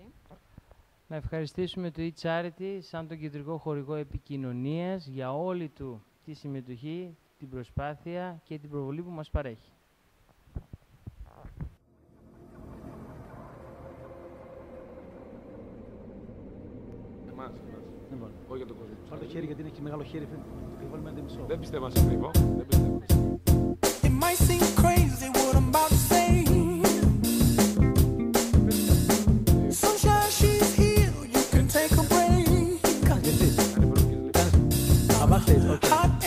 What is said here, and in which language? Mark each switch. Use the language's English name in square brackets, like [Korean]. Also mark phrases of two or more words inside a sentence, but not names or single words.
[Greek] Να ευχαριστήσουμε το eCharity σαν τον κεντρικό χορηγό επικοινωνίας για όλη του τη συμμετοχή, την προσπάθεια και την προβολή που μας παρέχει. Εμάς. Όχι για τον κόσμο. Πάρε το χέρι, γιατί είναι και μεγάλο χέρι. Βάλουμε ένα μισό. Δεν πιστεύω σε αυτό. Δεν πιστεύω. [English] It might seem crazy what I'm about to say. Sunshine, she's here. You can take a break. [Greek] Αμάχτες, okay.